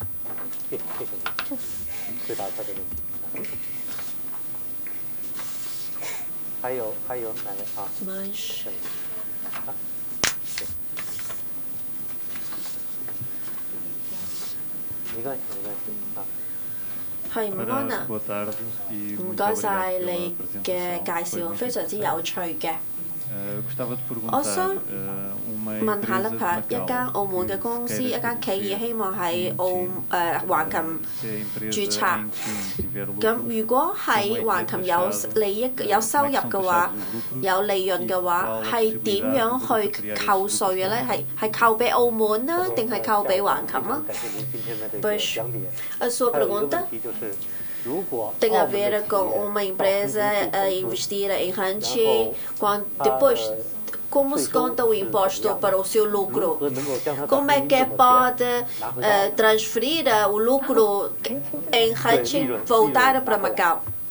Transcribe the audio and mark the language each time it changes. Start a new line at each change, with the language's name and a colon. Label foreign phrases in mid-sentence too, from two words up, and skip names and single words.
Portuguese: Mas... Boa tarde e
Cantonese: 唔該晒你嘅介紹，非常之有趣嘅。
Portuguese: Gostava de perguntar, Also uma
Cantonese: 問下啦
Portuguese: empresa
Cantonese: 嚇，
Portuguese: de
Cantonese: 一間
Portuguese: Macau
Cantonese: 澳門嘅公司，一
Portuguese: queira
Cantonese: 間企業
Portuguese: estabelecer
Cantonese: 希望喺
Portuguese: em
Cantonese: 橫琴
Portuguese: se a empresa
Cantonese: 註冊。
Portuguese: em China tiver
Cantonese: 咁
Portuguese: lucros,
Cantonese: 如果
Portuguese: como é
Cantonese: 喺
Portuguese: que
Cantonese: 橫
Portuguese: é
Cantonese: 琴有
Portuguese: taxado,
Cantonese: 利益、有收
Portuguese: como
Cantonese: 入
Portuguese: é que são
Cantonese: 嘅話，
Portuguese: taxados os lucros
Cantonese: 有利潤嘅
Portuguese: e
Cantonese: 話，
Portuguese: qual a
Cantonese: 係點
Portuguese: possibilidade
Cantonese: 樣
Portuguese: de
Cantonese: 去
Portuguese: repatriar
Cantonese: 扣
Portuguese: esses
Cantonese: 稅嘅
Portuguese: lucros?
Cantonese: 咧？係扣俾澳門啦，定係扣俾橫琴啊？
Portuguese: Pois a sua pergunta tem a ver com uma empresa a investir em ranching, depois como se conta o imposto para o seu lucro? Como é que pode transferir o lucro em ranching voltar para Macau?